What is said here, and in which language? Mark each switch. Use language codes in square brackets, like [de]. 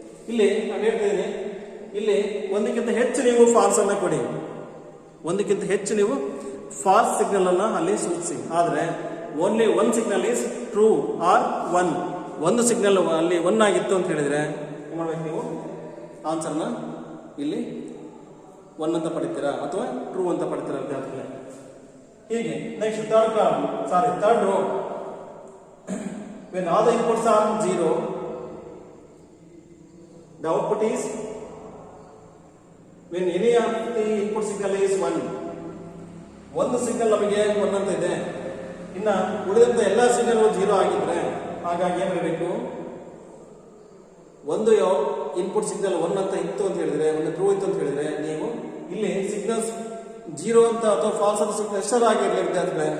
[kn] ಇಲ್ಲಿ ನಾನು ಹೇಳ್ತಿದ್ದೀನಿ, ಇಲ್ಲಿ ಒಂದಕ್ಕಿಂತ ಹೆಚ್ಚು ನೀವು ಫಾಲ್ಸ್ ಅನ್ನ ಕೊಡಿ, ಒಂದಕ್ಕಿಂತ ಹೆಚ್ಚು ನೀವು ಫಾಲ್ಸ್ ಸಿಗ್ನಲ್ ಅನ್ನ ಅಲ್ಲಿ ಸೂಚಿಸಿ. ಆದ್ರೆ [en] only 1 signal is true or 1, [kn] ಒಂದು ಸಿಗ್ನಲ್ ಅಲ್ಲಿ 1 ಆಗಿತ್ತು ಅಂತ ಹೇಳಿದ್ರೆ ಏನ್ ಮಾಡ್ಬೇಕು, ನೀವು ಆನ್ಸರ್ನ ಇಲ್ಲಿ 1 ಅಂತ ಪಡಿತೀರಾ ಅಥವಾ ಟ್ರೂ ಅಂತ ಪಡಿತೀರಾ ವಿದ್ಯಾರ್ಥಿಗಳೇ. ಹೀಗೆ [en] Next third row when all the inputs are 0, the output is when any of the input signal is 1. [kn] ಒಂದು ಸಿಗ್ನಲ್ ನಮಗೆ 1 ಅಂತ ಇದೆ, ಇನ್ನ ಉಳಿದಂತ ಎಲ್ಲಾ ಸಿಗ್ನಲ್ 0 ಆಗಿದ್ರೆ ಹಾಗಾಗಿ ಏನ್ ಬರಬೇಕು, ಒಂದು ಇನ್ಪುಟ್ ಸಿಗ್ನಲ್ 1 ಅಂತ ಇತ್ತು ಅಂತ ಹೇಳಿದ್ರೆ, ಒಂದು ಟ್ರೂ ಇತ್ತು ಅಂತ ಹೇಳಿದ್ರೆ ನೀವು ಇಲ್ಲಿ ಸಿಗ್ನಲ್ಸ್ 0 ಅಂತ ಅಥವಾ ಫಾಲ್ಸ್ ಅಂತ ಸಿಗ್ನಲ್ ಎಷ್ಟರ ಆಗಿರಲಿ ವಿದ್ಯಾರ್ಥಿಗಳೇ.